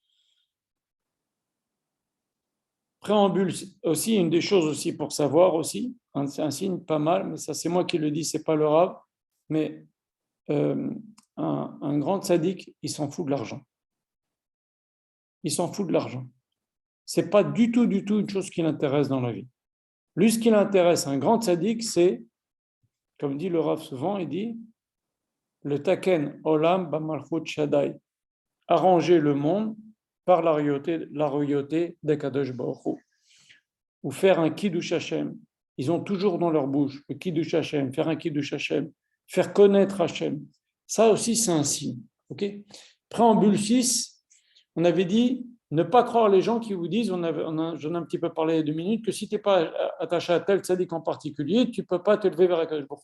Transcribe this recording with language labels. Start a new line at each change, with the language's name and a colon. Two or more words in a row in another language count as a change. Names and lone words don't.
French: Préambule aussi, une des choses aussi pour savoir aussi, c'est un signe pas mal, mais ça c'est moi qui le dis, c'est pas le Rav, mais un grand tzaddik, il s'en fout de l'argent. Il s'en fout de l'argent. C'est pas du tout une chose qui l'intéresse dans la vie. Lui, ce qui l'intéresse, un grand tzaddik, c'est, comme dit le Rav souvent, il dit,
Hebrew: לתקן עולם במלכות שדי,
French: arranger le monde par la royauté d'Akadosh Baruch Hu, ou faire un
Hebrew: קידוש השם.
French: Ils ont toujours dans leur bouche le
Hebrew: קידוש השם,
French: faire un
Hebrew: קידוש השם,
French: faire connaître Hashem. Ça aussi, c'est un signe. Okay, préambule 6, on avait dit ne pas croire les gens qui vous disent, j'en ai un petit peu parlé il y a 2 minutes, que si tu n'es pas attaché à tel tzaddik en particulier, tu ne peux pas te lever vers Akadosh Baruch Hu.